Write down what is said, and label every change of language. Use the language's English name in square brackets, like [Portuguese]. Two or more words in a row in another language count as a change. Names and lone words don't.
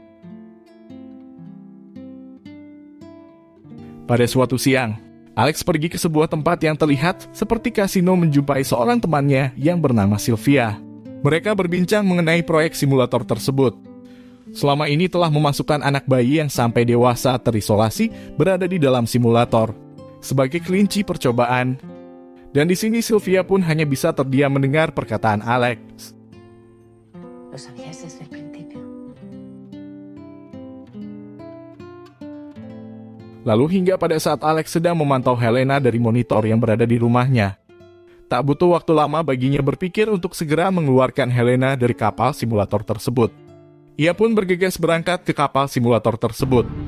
[Indonesian] Pada suatu siang, Alex pergi ke sebuah tempat yang terlihat seperti kasino menjumpai seorang temannya yang bernama Sylvia. Mereka berbincang mengenai proyek simulator tersebut. Selama ini telah memasukkan anak bayi yang sampai dewasa terisolasi berada di dalam simulator sebagai kelinci percobaan. Dan di sini Sylvia pun hanya bisa terdiam mendengar perkataan Alex. [Spanish] Lo sabías desde el principio. [Indonesian] Lalu hingga pada saat Alex sedang memantau Helena dari monitor yang berada di rumahnya. Tak butuh waktu lama baginya berpikir untuk segera mengeluarkan Helena dari kapal simulator tersebut. Ia pun bergegas berangkat ke kapal simulator tersebut.